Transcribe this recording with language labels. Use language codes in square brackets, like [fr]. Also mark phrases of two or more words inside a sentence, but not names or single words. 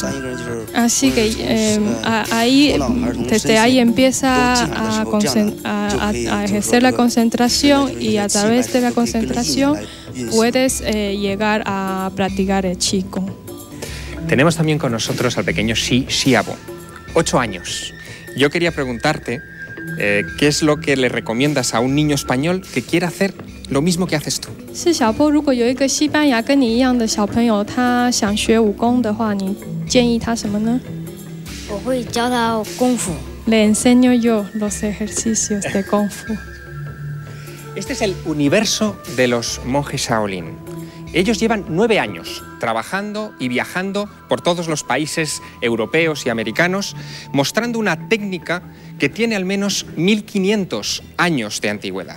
[es] Así que desde ahí empieza a ejercer la concentración y a través de la concentración puedes llegar a practicar el Qigong. Tenemos también con nosotros al pequeño Shi Xiaobo, 8 años. Yo quería preguntarte qué es lo que le recomiendas a un niño español que quiera hacer lo mismo que haces tú. Shi Xiaobo, [zh] 如果有一个西班牙跟你一样的小朋友，他想学武功的话，你建议他什么呢？我会教他功夫。 [es] Le enseño yo los ejercicios de Kung Fu. Este es el universo de los monjes Shaolin. Ellos llevan 9 años trabajando y viajando por todos los países europeos y americanos, mostrando una técnica que tiene al menos 1500 años de antigüedad.